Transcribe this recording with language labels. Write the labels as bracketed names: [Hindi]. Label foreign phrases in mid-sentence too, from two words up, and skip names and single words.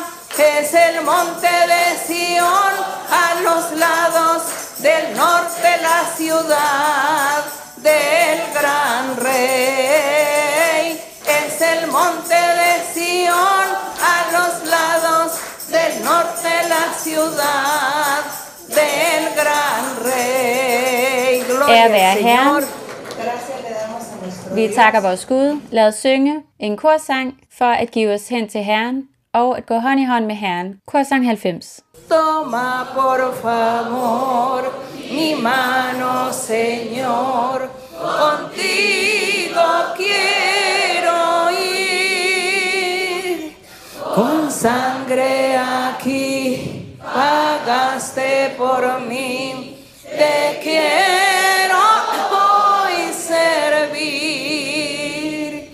[Spanish] Es el monte de Sión, a los lados del norte la ciudad del gran rey. Es el monte de Sión, a los lados del norte la ciudad del gran rey. [Danish] Ære være Herren. [Spanish] Gracias le damos a nuestro [Danish] Vi takker vores Gud. Lad os synge en korsang for at give os hen til Herren og at gå hånd i hånd med Herren. Korsang 90. [Spanish] Toma por favor mi mano, Señor, contigo quiero ir. Con sangre aquí pagaste por mí, te quiero hoy servir.